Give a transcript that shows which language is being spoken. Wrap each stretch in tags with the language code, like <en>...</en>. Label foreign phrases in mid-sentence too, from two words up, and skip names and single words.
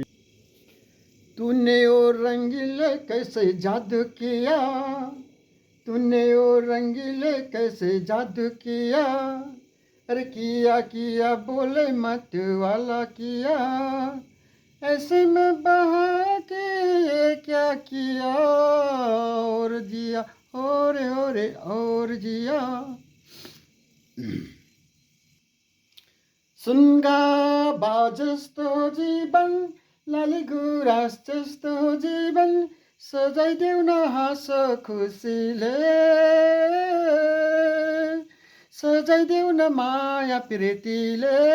<hi>तूने ओ रंगीले कैसे जादू किया, तूने ओ रंगीले कैसे जादू किया, अरे किया किया बोले मत वाला किया, ऐसे में बहा के ये क्या किया, और जिया और जिया।</hi> <ne>सुनगा बाजस्तो जीवन, लाली गुराँस जस्तो जीवन, सजाइदेऊ न हाँस खुसीले, सजाइदेऊ न माया प्रीतिले।</ne>